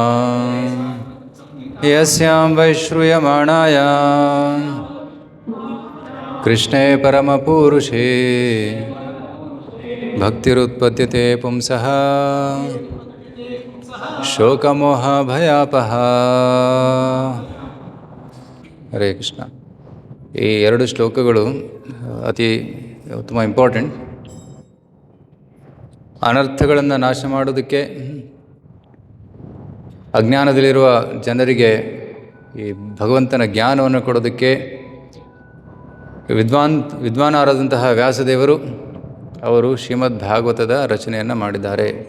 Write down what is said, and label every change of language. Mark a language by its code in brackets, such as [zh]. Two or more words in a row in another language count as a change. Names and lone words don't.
[sa] ಯಸ್ಯಾಂ ವೈಶ್ರೂಯಮಾಣಾಯ ಕೃಷ್ಣೇ ಪರಮಪುರುಷೇ ಭಕ್ತಿರುತ್ಪದ್ಯತೆ ಪುಂಸಃ ಶೋಕಮೋಹ ಭಯಾಪಹ. ಹರೇ ಕೃಷ್ಣ. [kn] ಈ ಎರಡು ಶ್ಲೋಕಗಳು ಅತಿ ತುಂಬ ಇಂಪಾರ್ಟೆಂಟ್. ಅನರ್ಥಗಳನ್ನು ನಾಶ ಮಾಡೋದಕ್ಕೆ, ಅಜ್ಞಾನದಲ್ಲಿರುವ ಜನರಿಗೆ ಈ ಭಗವಂತನ ಜ್ಞಾನವನ್ನು ಕೊಡೋದಕ್ಕೆ ವಿದ್ವಾನರಾದಂತಹ ವ್ಯಾಸದೇವರು ಅವರು ಶ್ರೀಮದ್ ಭಾಗವತದ ರಚನೆಯನ್ನು ಮಾಡಿದ್ದಾರೆ.